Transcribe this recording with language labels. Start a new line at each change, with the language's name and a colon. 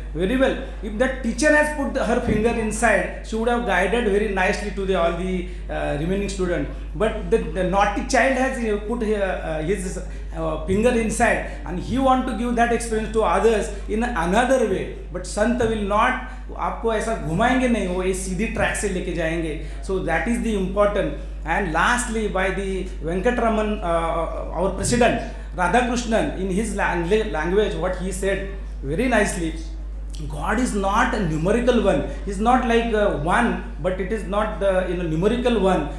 English: Very well, if that teacher has put her finger inside, she would have guided very nicely to all the remaining student. But the naughty child has put his finger inside, and he want to give that experience to others in another way. But Sant will not
Hindi: आपको ऐसा घुमाएंगे नहीं, वो इस सीधी track से लेके जाएंगे.
English: So that is the important. And lastly, by the Venkatraman, our president Radhakrishnan, in his language, what he said very nicely, God is not a numerical one. He is not like one, but it is not the numerical one.